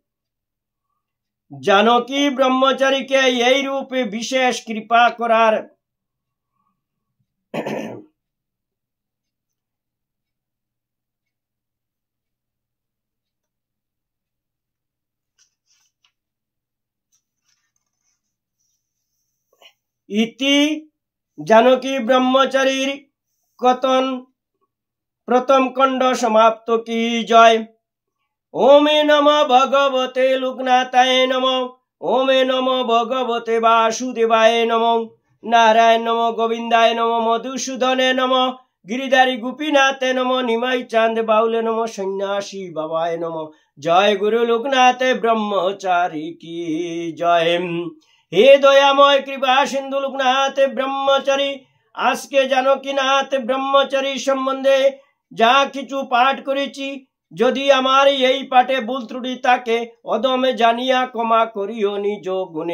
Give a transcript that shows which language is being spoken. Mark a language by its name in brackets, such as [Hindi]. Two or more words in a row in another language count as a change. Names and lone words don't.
[Bangla] জানকী ব্রহ্মচারীকে এই রূপে বিশেষ কৃপা করার ইতি জানকী ব্রহ্মচারীর কথন প্রথম খণ্ড সমাপ্ত। কি জয়। [Sanskrit] ওম নমো ভগবতে লোকনাথায় নমঃ। ওম নমো ভগবতে বাসুদেবায় নমঃ। নারায়ণ নমঃ, গোবিন্দায় নমঃ, মধুসূদনে নমঃ, গিরিধারী গোপীনাথে নমঃ, নিমাই চাঁদ বাউলে নমঃ, সন্ন্যাসী বাবায় নমঃ। [Bangla] জয় গুরু লোকনাথ ব্রহ্মচারী কি জয়। হে দয়াময় কৃপা সিন্ধু লোকনাথ ব্রহ্মচারী, আজকে জানকীনাথ ব্রহ্মচারী সম্বন্ধে যা কিছু পাঠ করেছি, যদি আমার এই পাঠে ভুল ত্রুটি থাকে অদমে জানিয়া ক্ষমা করিও নিজ গুণে।